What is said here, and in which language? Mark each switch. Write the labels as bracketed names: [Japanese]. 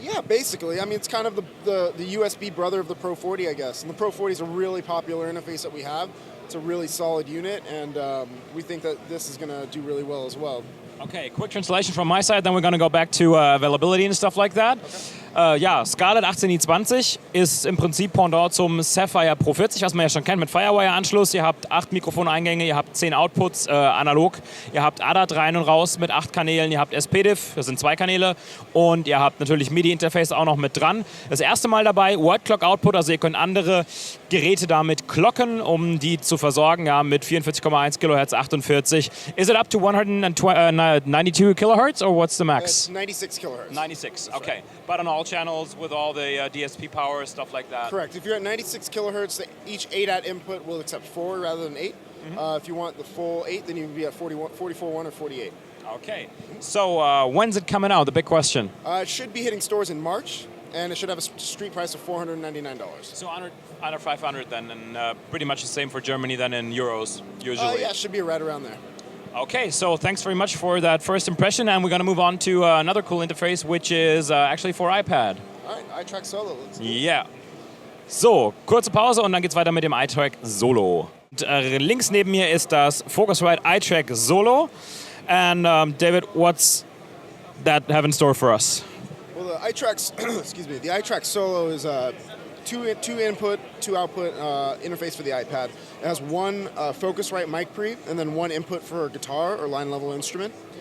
[English] Yeah, basically. I mean, it's kind of the USB brother of the Pro 40, I guess. And the Pro 40 is a really popular interface that we have. It's a really solid unit, and we think that this is going to do really well as well. Okay, quick translation from my side, then we're going to go back to availability and stuff like that. [German] Ja, Scarlett 18i20 ist im Prinzip Pendant zum Sapphire Pro 40, was man ja schon kennt mit Firewire-Anschluss. Ihr habt 8 Mikrofoneingänge, ihr habt 10 Outputs analog, ihr habt ADAT rein und raus mit 8 Kanälen, ihr habt SPDIF, das sind 2 Kanäle, und ihr habt natürlich MIDI-Interface auch noch mit dran. Das erste Mal dabei, Word Clock Output, also ihr könnt andere Geräte damit clocken, um die zu versorgen, ja, mit 44,1 Kilohertz, 48. [English] Is it up to 192 kilohertz or what's the max? 96 kilohertz. 96, okay. But on all channels with all the DSP power, stuff like that? Correct. If you're at 96 kilohertz, each ADAT input will accept 4 rather than 8. If you want the full 8, then you would be at 44.1 or 48. Okay. So when's it coming out, the big question? It should be hitting stores in March, and it should have a street price of $499. So under 500 then, and pretty much the same for Germany than in euros, usually? Yeah, it should be right around there. Okay, so thanks very much for that first impression, and we're going to move on to another cool interface, which is actually for iPad. All right, iTrack Solo. Let's do it. Yeah. [German] So, kurze Pause und dann geht's weiter mit dem iTrack Solo. Und, links neben mir ist das Focusrite iTrack Solo. [English] And David, what's that have in store for us? Well, the iTrack, excuse me, the iTrack Solo is a 2 input, 2 output interface for the iPad. It has 1 Focusrite mic pre and then 1 input for a guitar or line level instrument.